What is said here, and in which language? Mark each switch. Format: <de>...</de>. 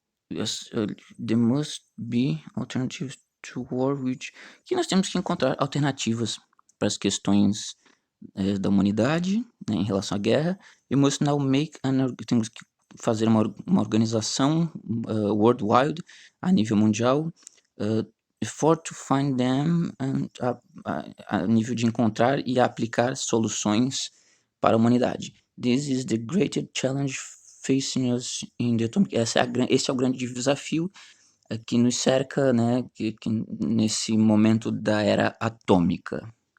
<en>There must be alternatives to war,</en> <pt>que nós temos que encontrar alternativas para as questões da humanidade, né, em relação à guerra.</pt> <en>We must now make</en> <pt>temos que fazer uma organização worldwide, a nível mundial,</pt> <en>effort to find them,</en> <pt>a nível de encontrar e aplicar soluções para a humanidade.</pt> <en>This is the greatest challenge facing us in the atomic...</en> <pt>Esse é o grande desafio que nos cerca, né, que nesse momento da era atômica.</pt>